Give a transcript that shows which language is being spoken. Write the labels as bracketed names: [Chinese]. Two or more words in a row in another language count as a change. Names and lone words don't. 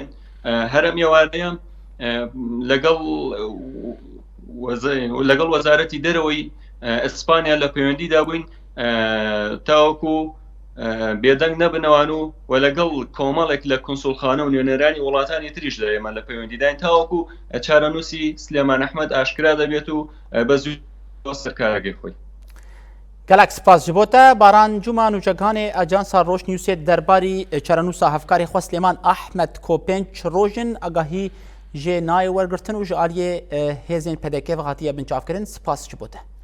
[Central Kurdish] هەرم ێوارەیە لەگەڵ وەزارەتی دەرەوەی ئەسپانیا لە پەیوەندیدا بووین تاوەکو بێدەنگ نەبنەوان و لەگەڵ کۆمەڵێک لە کۆنسوڵخانە و نوێنەرانی وڵاتانی تریشدا ئێمە لە پەیوەندیداین تاوەکو چارەنووسی سلێمان ئەحمەد ئاشکرا دەبێت و بەزووی سەرکارەکەی خۆی. [Kurdish] گەلک سپاس ji bo te baran cuma nûçekanê Ajansa Rojnewsê derbarî çarenûsa hevkarê xwe Slêman Ehmed ku 5 rojin agahî jê nayê wergirtin û ji aliyê hêzên PDK ve hatiye binçavkirin. Spas ji bo te.